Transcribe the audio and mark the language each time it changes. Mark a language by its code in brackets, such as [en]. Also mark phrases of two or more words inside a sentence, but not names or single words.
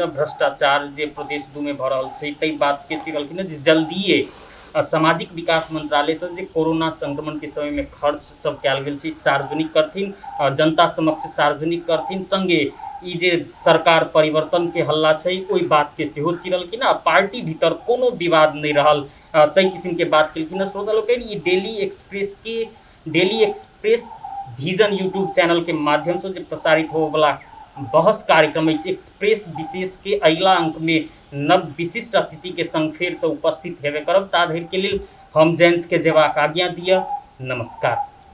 [mai] भ्रष्टाचार जे प्रदेश दू में भऽ रहल छै ताहि बात के चिरलखिन जे जल्दिए सामाजिक विकास मंत्रालय से जे कोरोना संक्रमण के समय में खर्च सब कयल गेल छै सार्वजनिक करथिन, जनता समक्ष सार्वजनिक करथिन। संगे ई जे सरकार परिवर्तन के हल्ला छै ओहि बात के सेहो चिरलखिन। आ पार्टी भीतर कोनो विवाद नहीं रहल ताहि किस्म के बात केलखिन। श्रोता लोकनि ई डेली एक्सप्रेस विजन यूट्यूब चैनल के माध्यम से प्रसारित हो वाला बहस कार्यक्रम एक्सप्रेस विशेष के अगला अंक में नव विशिष्ट अतिथि के संग फेर से उपस्थित हेबे करब। ता धरि के लेल हम जयंत के जेबाक आज्ञा दिया। नमस्कार।